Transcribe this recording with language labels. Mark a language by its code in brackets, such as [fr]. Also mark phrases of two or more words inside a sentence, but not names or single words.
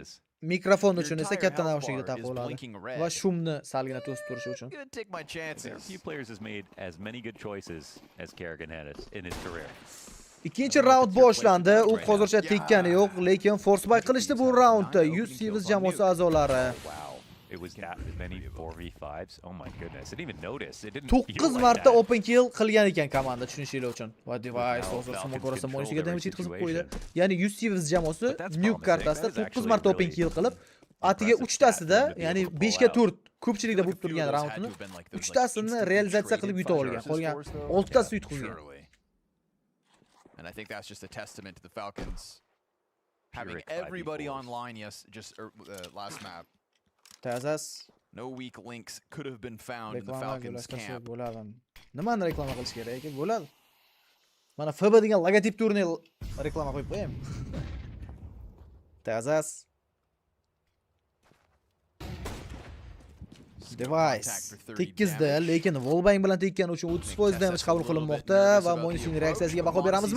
[uz] Mikrofon uchun esa katta naushnikda taqib oladi va shumni salgina to'sib turishi uchun. Ikkinchi raund boshlandi. U hozircha tekkani yo'q, lekin [en] force buy [uz] qilishdi bu raundda UTBS jamoasi a'zolari. [en] It was that many 4v5s. Oh my goodness. I didn't even notice. It didn't [uz] 9 marta [en] open kill [uz] qilgan ekan komanda, tushunishinglar uchun. Va device hozir smoke ko'rsa Monesyga damage yetkazib qo'ydi. Ya'ni UTBS jamoasi nuke kartasida 9 marta [en] open kill [uz] qilib, atiga 3 tasida, ya'ni 5 ga 4 ko'pchilikda bo'lib turgan raundni 3 tasini realizatsiya qilib yuta olgan. Qolgan 6 tasini yutqizgan. [en] And I think that's just a testament to the Falcons having everybody online last map. Tazas. No weak links could have been found in the Falcons camp. [uz] Nimani reklama qilish kerak ekan? Bo'ladi. Mana FB degan logotip turini reklama qo'yib qo'yaymi? Tazas. Device tekkizda, lekin wallbang bilan tekkani uchun 30% damage qabul qilinmoqda va Monesyning reaksiyasiga baho beramizmi?